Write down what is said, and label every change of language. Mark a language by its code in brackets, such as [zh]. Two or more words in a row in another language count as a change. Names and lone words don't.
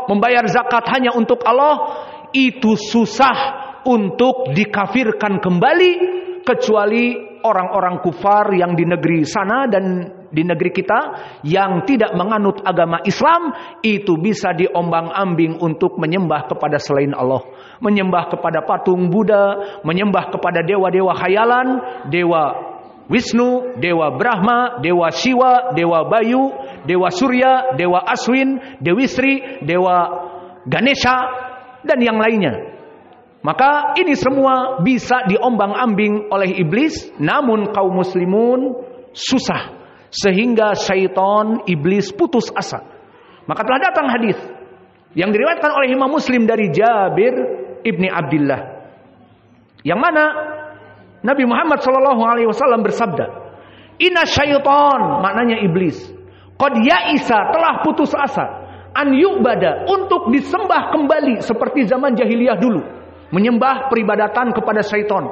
[id] membayar zakat hanya untuk Allah, itu susah untuk dikafirkan kembali, kecuali orang-orang kufar yang di negeri sana dan di negeri kita yang tidak menganut agama Islam, itu bisa diombang-ambing untuk menyembah kepada selain Allah, menyembah kepada patung Buddha, menyembah kepada dewa-dewa khayalan, dewa Wisnu, dewa Brahma, dewa Shiva, dewa Bayu, dewa Surya, dewa Aswin, Dewi Sri, dewa Ganesha, dan yang lainnya. Maka ini semua bisa diombang-ambing oleh iblis, namun kaum muslimun susah, sehingga syaitan iblis putus asa. Maka telah datang hadis yang diriwayatkan oleh Imam Muslim dari Jabir ibni Abdullah, yang mana Nabi Muhammad SAW bersabda, [ar] إن الشيطان, [id] maknanya iblis, [ar] قد يئس, [id] telah putus asa, [ar] أن يعبد, [id] untuk disembah kembali seperti zaman jahiliyah dulu, menyembah peribadatan kepada syaitan.